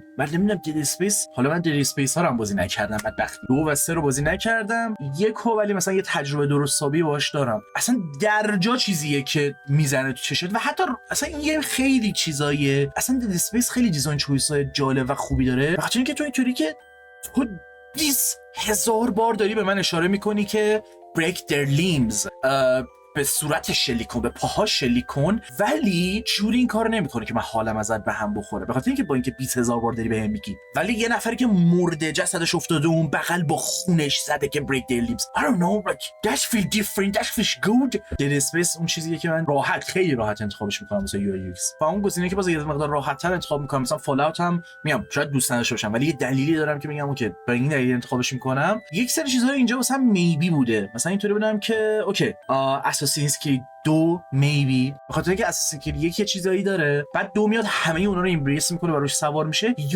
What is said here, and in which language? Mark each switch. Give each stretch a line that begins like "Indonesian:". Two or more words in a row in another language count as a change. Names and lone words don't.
Persian: بعد نمیدونم دد اسپیس، حالا من دد اسپیس ها رو هم بازی نکردم، بدبختی 2 و 3 رو بازی نکردم، 1 ولی مثلا یه تجربه درست حسابی باهاش دارم. اصلا درجا چیزیه که میزنه تو چشت و حتی اصلا این گیم خیلی چیزاییه. اصلا دد اسپیس خیلی
English: design choices
Persian: جالب و خوبی داره، بخاطر اینکه تو اینطوری که تو 20,000 بار داری به من اشاره میکنی که
English: break their limbs،
Persian: به صورت شلیک کن، به پاها شلیک کن، ولی جوری این کارو نمیکنه که من حالم ازت به هم بخوره، به خاطر اینکه با اینکه 20,000 بار داری بهم میگی، ولی یه نفری که مرده جسدش افتاده اون بغل با خونش زده که
English: break their limbs. I don't know, like that feel different, that feels good.
Persian: Dead Space اون چیزیه که من خیلی راحت انتخابش میکنم واسه یو ایکس. و اون گزینه که باز یه مقدار راحت‌تر انتخاب میکنم، مثلا فال اوت هم میام شاید دوست نداشته باشم، ولی یه دلیلی دارم که میگم اوکی با این دلیل انتخابش میکنم. یک سری چیزا اینجا واسه هم میبی بوده، مثلا اینطوری بودم که اوکی اساسینز کرید 2 میبی، به خاطر اینکه اساسین کرید 1 چیزایی داره، بعد 2 میاد همه اونا رو ایمبریس میکنه و روش سوار میشه.